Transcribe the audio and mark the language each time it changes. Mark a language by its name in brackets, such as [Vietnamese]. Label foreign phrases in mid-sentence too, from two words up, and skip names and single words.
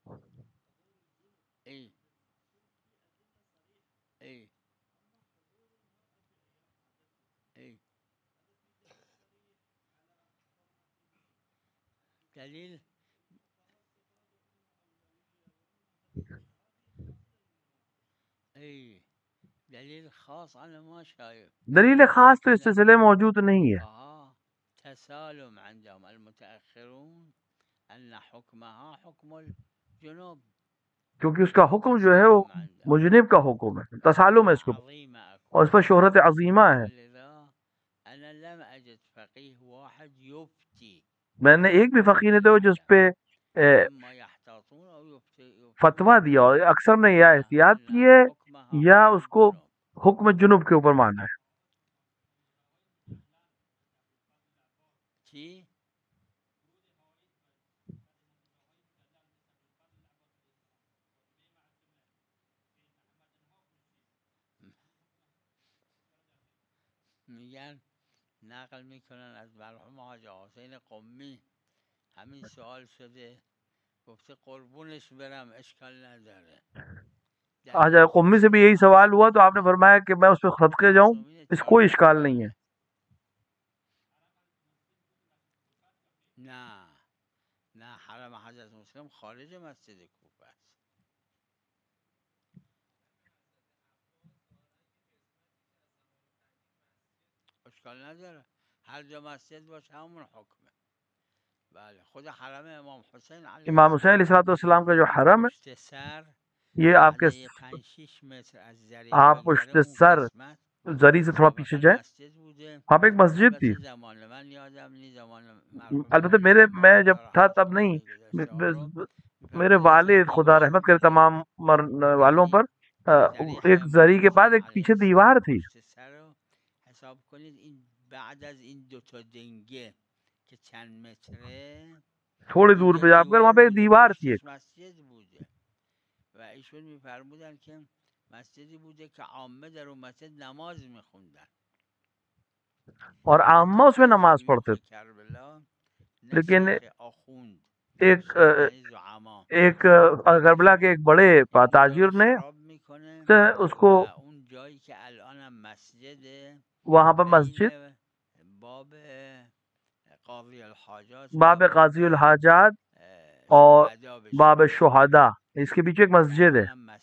[Arabic] ای ای ای دلیل ای دلیل خاص على ما شايف، [Urdu] دلیل خاص تو اس سلسلے موجود نہیں ہے. [Arabic] تسالم عندهم المتأخرون ان حکمها حکم الجنوب [Urdu] کیونکہ اس کا حکم جو ہے وہ مجنب کا حکم ہے، تسالم ہے اس کے اوپر، عظیم اور اس پر شہرت عظیمہ ہے۔ [Arabic] ولذا انا لم اجد فقيه واحد يفتي [Urdu] میں نے ایک بھی فقیر نہیں تھا جس پہ [Arabic] اما يحتاطون او يفتي [Urdu] فتویٰ دیا، اور اکثر نے یا احتیاط کی ہے یا اس کو حکم جنوب کے اوپر مانا ہے۔ [Persian] جی میگن نقل میکنن از مرحوم حاج حسین قمی همین سوال شده، گفته قربونش برم اشکال نداره. [Urdu] حاج قمی سے بھی یہی سوال ہوا تو آپ نے فرمایا کہ میں اس پہ صدقے جاؤں، اس کوئی اشکال نہیں ہے۔ [Persian] نه نه حرم حضرت مسلم خارج مسجد کوفه است. اشکال نداره، هر جا مسجد باشه همون حکمه. بله خود حرم امام حسین علیه [Urdu] امام حسین [Arabic] علیہ السلام [Urdu] کا جو حرم ہے [Persian] پشت سر [Urdu] یہ آپ کے [Persian] 5-6 متر از زری [Urdu] آپ پشت سر زری سے تھوڑا پیچھے جائیں، وہاں پہ ایک مسجد تھی۔ [Persian] زمان من یادم نی، زمان [Urdu] البتہ میں جب تھا تب نہیں، میرے والد خدا رحمت کرے تمام مرنے والوں پر، ایک زری کے بعد ایک پیچھے دیوار تھی۔ [Persian] حساب کنید این بعد از این دو تا دنگه که چند متره [Urdu] تھوڑی دور پہ جا کر وہاں پہ ایک دیوار تھی ایک، [Persian] مسجد بوده و ایشون میفرمودن که مسجدی بوده که عامه در اون مسجد نماز میخوندن [Urdu] اور عامہ اس میں نماز پڑھتے تھے، لیکن ایک کربلا کے ایک بڑے تاجر نے اس کو وہاں پر مسجد باب قاضی الحاجات اور باب شہداء، اس کے پیچھے ایک مسجد ہے۔